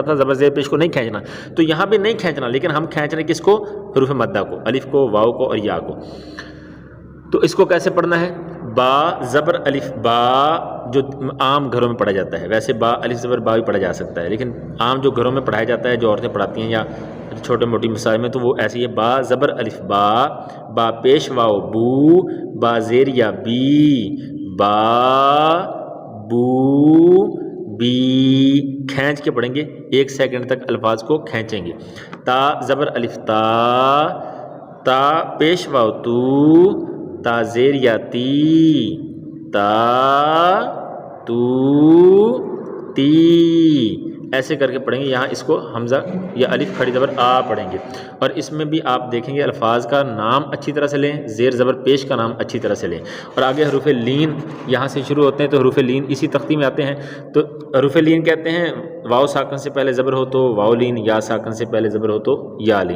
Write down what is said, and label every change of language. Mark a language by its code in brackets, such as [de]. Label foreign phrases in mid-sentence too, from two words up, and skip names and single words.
[ur] تھا زبر زیر پیش کو نہیں کھینچنا، تو یہاں بھی نہیں کھینچنا، لیکن ہم کھینچ رہے کس کو، حروف مدہ کو، الف کو واو کو اور یا کو، تو اس کو کیسے پڑھنا ہے، با زبر الف با جو عام گھروں میں پڑھا جاتا ہے، ویسے با الف زبر با بھی پڑھا جا سکتا ہے لیکن عام جو گھروں میں پڑھایا جاتا ہے جو عورتیں پڑھاتی ہیں یا چھوٹے موٹی مسائل میں تو وہ ایسے ہی ہے، با زبر الف با، با پیش واو بو، با زیر یا بی، با بو بی، کھینچ کے پڑھیں گے 1 سیکنڈ تک الفاظ کو کھینچیں گے، تا زبر الف تا، تا پیش واو تو، تا زیر یا تی، تا تو تی، ایسے کر کے پڑھیں گے. یہاں اس کو حمزہ یا الف کھڑی زبر آ پڑھیں گے. اور اس میں بھی آپ دیکھیں گے الفاظ کا نام اچھی طرح سے لیں، زیر زبر پیش کا نام اچھی طرح سے لیں. اور آگے حروف لین یہاں سے شروع ہوتے ہیں، تو حروف لین اسی تختی میں آتے ہیں. تو حروف لین کہتے ہیں واو ساکن سے پہلے زبر ہو تو واو لین، یا ساکن سے پہلے زبر ہو تو یا لین.